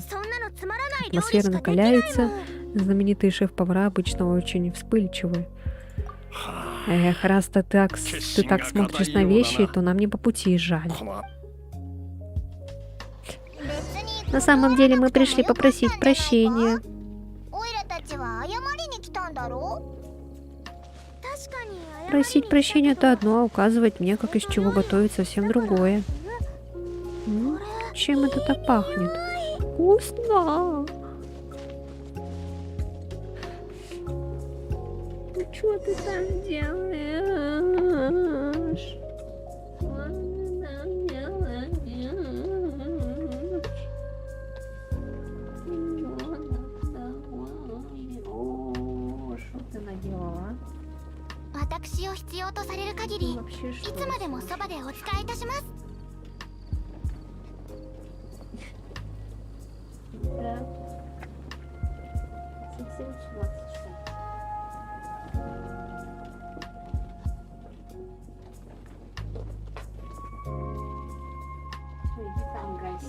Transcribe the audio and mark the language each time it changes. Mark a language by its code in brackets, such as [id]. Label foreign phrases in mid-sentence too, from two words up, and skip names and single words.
[ru] Атмосфера накаляется. Знаменитые шеф-повара обычно очень вспыльчивы. Эх, раз ты так смотришь на вещи, то нам не по пути, жаль. На самом деле мы пришли попросить прощения. [ja] オイラたちは謝りに来たんだろ確かに謝り [ru] Просить прощения это одно, а указывать мне, как из чего готовить, совсем другое. Чем это так пахнет? Вкусно! Ну что ты там делаешь? Что ты наделала? [ja] 私を必要とされる限りい [ru] Вообще [ja] つ [ru] что? [ja] までもそばでお仕えいたします [ru] Да. Совсем с ума сошла. Ой, иди там играйся.